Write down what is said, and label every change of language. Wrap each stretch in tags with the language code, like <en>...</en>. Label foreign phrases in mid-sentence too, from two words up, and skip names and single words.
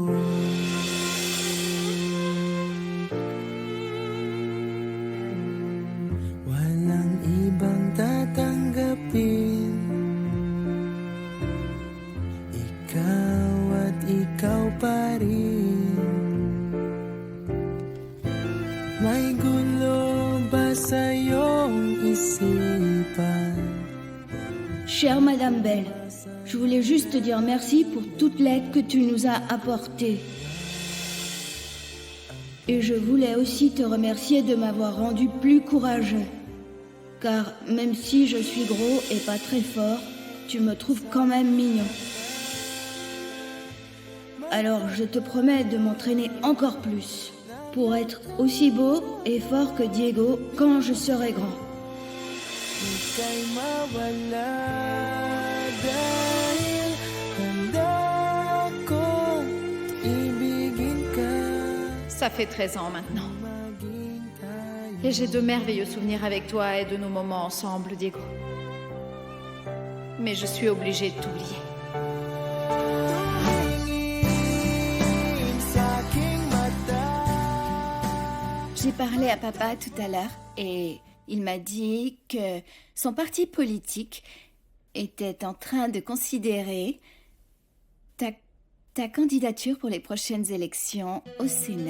<tl>Walang ibang tatanggapin. Ikaw at ikaw pa rin. May gulo ba sa iyong isipan?</tl> <fr>Chère Madame Belle, je voulais juste te dire merci pour toute l'aide que tu nous as apportée. Et je voulais aussi te remercier de m'avoir rendu plus courageux. Car même si je suis gros et pas très fort, tu me trouves quand même mignon. Alors je te promets de m'entraîner encore plus, pour être aussi beau et fort que Diego quand je serai grand.</fr> <tl>Ika'y mawala dahil handa akong ibigin ka.</tl> <fr>Ça fait 13 ans maintenant. Et j'ai de merveilleux souvenirs avec toi et de nos moments ensemble, Diego. mais je suis obligée de t'oublier. J'ai parlé à papa tout à l'heure et il m'a dit que son parti politique était en train de considérer ta candidature pour les prochaines élections au Sénat.</fr>